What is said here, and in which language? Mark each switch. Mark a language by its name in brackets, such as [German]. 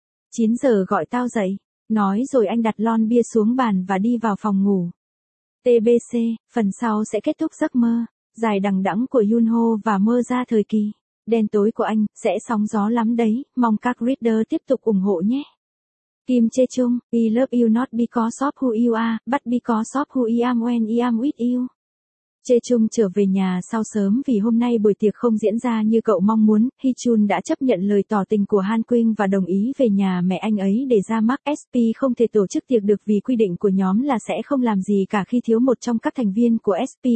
[Vietnamese] 9 giờ gọi tao dậy. Nói rồi anh đặt lon bia xuống bàn và đi vào phòng ngủ. TBC, phần sau sẽ kết thúc giấc mơ dài đằng đẵng của Yunho và mơ ra thời kỳ đen tối của anh, sẽ sóng gió lắm đấy, mong các reader tiếp tục ủng hộ nhé. [English] Kim Chê Chung, I love you not because of who you are, but because of who I am when I am with you. [Vietnamese] Chê Chung trở về nhà sau sớm vì hôm nay buổi tiệc không diễn ra như cậu mong muốn. Hee Chun đã chấp nhận lời tỏ tình của Han Quyên và đồng ý về nhà mẹ anh ấy để ra mắt. SP không thể tổ chức tiệc được vì quy định của nhóm là sẽ không làm gì cả khi thiếu một trong các thành viên của SP.